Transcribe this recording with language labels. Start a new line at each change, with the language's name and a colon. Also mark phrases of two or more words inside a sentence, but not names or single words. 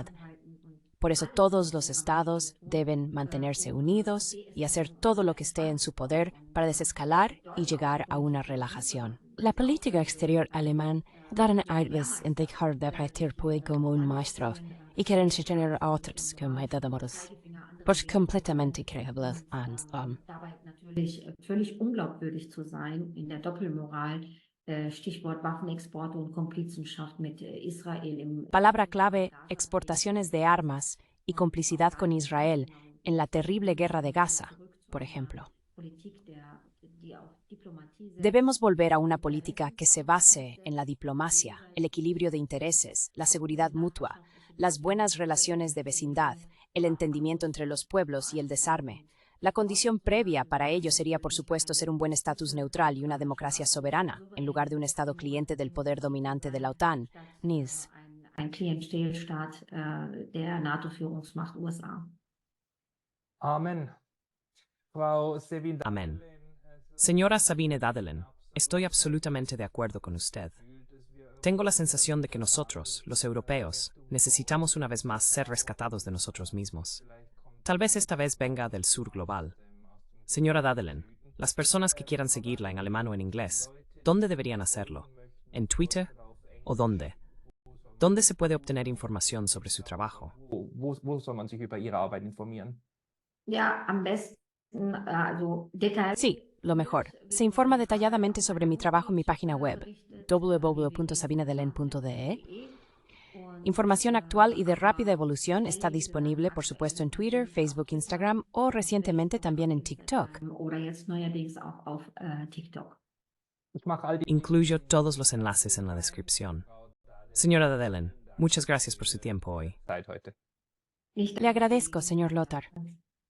Spanish: Por eso todos los estados deben mantenerse unidos y hacer todo lo que esté en su poder para desescalar y llegar a una relajación. La política exterior alemán dará arbets en dejar de partir como un maestro y quieren tener a otros como ayudadores. Pues completamente creíble.
German: Dabei natürlich völlig unglaubwürdig zu sein in der Doppelmoral. Stichwort Waffenexporte und Komplizenschaft mit Israel im...
Spanish: Palabra clave, exportaciones de armas y complicidad con Israel en la terrible guerra de Gaza, por ejemplo. Debemos volver a una política que se base en la diplomacia, el equilibrio de intereses, la seguridad mutua, las buenas relaciones de vecindad, el entendimiento entre los pueblos y el desarme. La condición previa para ello sería, por supuesto, ser un buen estatus neutral y una democracia soberana, en lugar de un estado cliente del poder dominante de la OTAN, NIS.
German: Ein Klientelstaat der NATO-Führungsmacht USA. Amen. Frau Sevin
Spanish: Amén. Señora Sabine Dadelen, estoy absolutamente de acuerdo con usted. Tengo la sensación de que nosotros, los europeos, necesitamos una vez más ser rescatados de nosotros mismos. Tal vez esta vez venga del sur global. Señora Dadelen, las personas que quieran seguirla en alemán o en inglés, ¿dónde deberían hacerlo? ¿En Twitter? ¿O dónde? ¿Dónde se puede obtener información sobre su trabajo?
German: Wo soll man sich über Ihre Arbeit informieren? Ja, am besten, also detailliert.
Spanish: Sí, lo mejor. Se informa detalladamente sobre mi trabajo en mi página web, www.sabinadelen.de. Información actual y de rápida evolución está disponible, por supuesto, en Twitter, Facebook, Instagram o recientemente también en TikTok.
German: Oder jetzt neuerdings auch auf TikTok. Ich mache all die
Spanish: Incluyo todos los enlaces en la descripción. Señora Dadelen, muchas gracias por su tiempo hoy.
German: Zeit heute. Ich
Spanish: Le agradezco, señor Lothar.